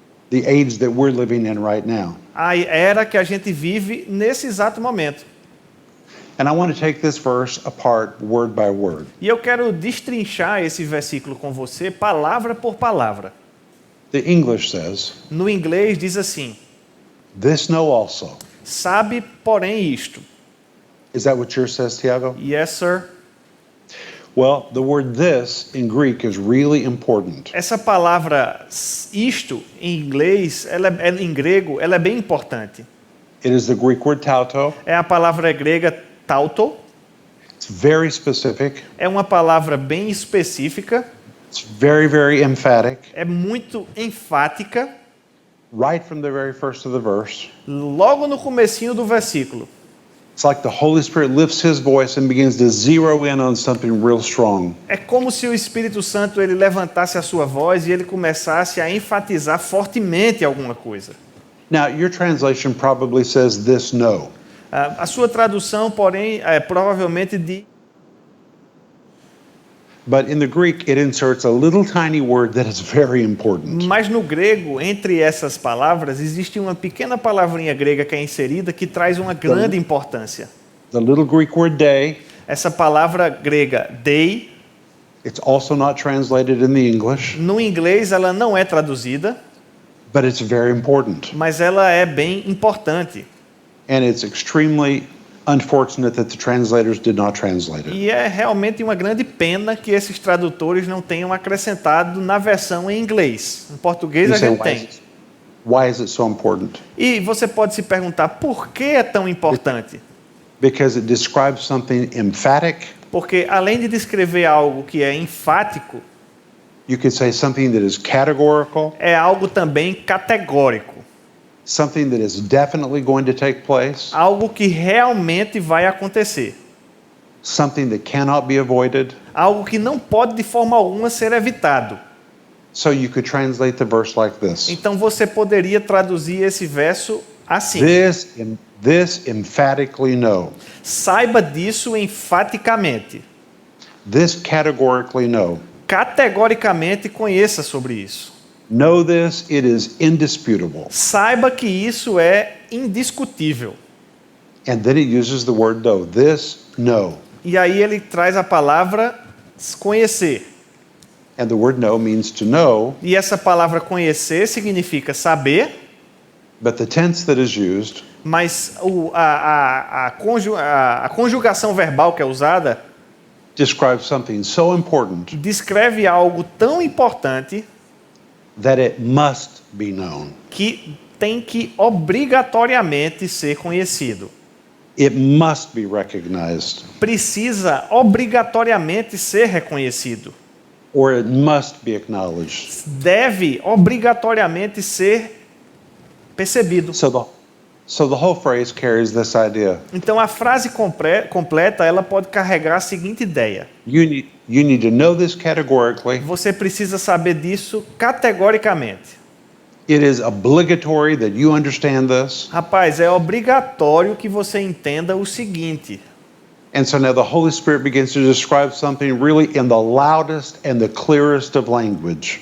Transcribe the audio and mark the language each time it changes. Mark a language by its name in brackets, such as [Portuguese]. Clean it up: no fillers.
[English] The age that we're living in right now. [Portuguese] A era que a gente vive nesse exato momento. [English] And I want to take this verse apart word by word. [Portuguese] E eu quero destrinchar esse versículo com você, palavra por palavra. [English] The English says, [Portuguese] No inglês diz assim: [English] "This know also." [Portuguese] sabe, porém, isto. [English] Is that what yours says, Tiago? Yes, sir. Well, the word this in Greek is really important. [Portuguese] Essa palavra isto em inglês, em grego, ela é bem importante. [English] It is the Greek word tauto. [Portuguese] É a palavra grega tauto. [English] It's very specific. [Portuguese] É uma palavra bem específica. [English] It's very, very emphatic. [Portuguese] É muito enfática. [English] Right from the very first of the verse. [Portuguese] Logo no comecinho do versículo. [English] It's like the Holy Spirit lifts his voice and begins to zero in on something real strong. [Portuguese] É como se o Espírito Santo ele levantasse a sua voz e ele começasse a enfatizar fortemente alguma coisa. [English] Now, your translation probably says this know. [Portuguese] A sua tradução, porém, provavelmente de [English] But in the Greek, it inserts a little tiny word that is very important. [Portuguese] Mas no grego, entre essas palavras, existe uma pequena palavrinha grega que é inserida que traz uma grande importância. [English] The little Greek word day, [Portuguese] Essa palavra grega dei, [English] it's also not translated in the English, [Portuguese] no inglês ela não é traduzida, [English] but it's very important. [Portuguese] mas ela é bem importante. [English] And it's extremely unfortunate that the translators did not translate it. [Portuguese] E é realmente uma grande pena que esses tradutores não tenham acrescentado na versão em inglês. Em português [English] You [Portuguese] a [English] say, [Portuguese] gente tem. [English] why is it so important? [Portuguese] E você pode se perguntar por que é tão importante? [English] Because it describes something emphatic. [Portuguese] Porque além de descrever algo que é enfático, [English] You could say something that is categorical, [Portuguese] é algo também categórico. [English] something that is definitely going to take place, [Portuguese] Algo que realmente vai acontecer. [English] something that cannot be avoided. [Portuguese] Algo que não pode de forma alguma ser evitado. [English] So you could translate the verse like this. [Portuguese] Então você poderia traduzir esse verso assim: [English] This emphatically know. [Portuguese] saiba disso enfaticamente. [English] This categorically know. [Portuguese] Categoricamente conheça sobre isso. [English] Know this, it is indisputable. [Portuguese] Saiba que isso é indiscutível. [English] And then it uses the word know. This know. [Portuguese] E aí ele traz a palavra conhecer. [English] And the word know means to know [Portuguese] E essa palavra conhecer significa saber [English] But the tense that is used [Portuguese] Mas a conjugação verbal que é usada [English] describes something so important [Portuguese] descreve algo tão importante [English] that it must be known. [Portuguese] que tem que obrigatoriamente ser conhecido. [English] It must be recognized, [Portuguese] Precisa obrigatoriamente ser reconhecido. [English] or it must be acknowledged. [Portuguese] Deve obrigatoriamente ser percebido. [English] So the whole phrase carries this idea. [Portuguese] Então a frase completa ela pode carregar a seguinte ideia: [English] You need to know this categorically. [Portuguese] você precisa saber disso categoricamente. [English] It is obligatory that you understand this. [Portuguese] Rapaz, é obrigatório que você entenda o seguinte. [English] And so now the Holy Spirit begins to describe something really in the loudest and the clearest of language.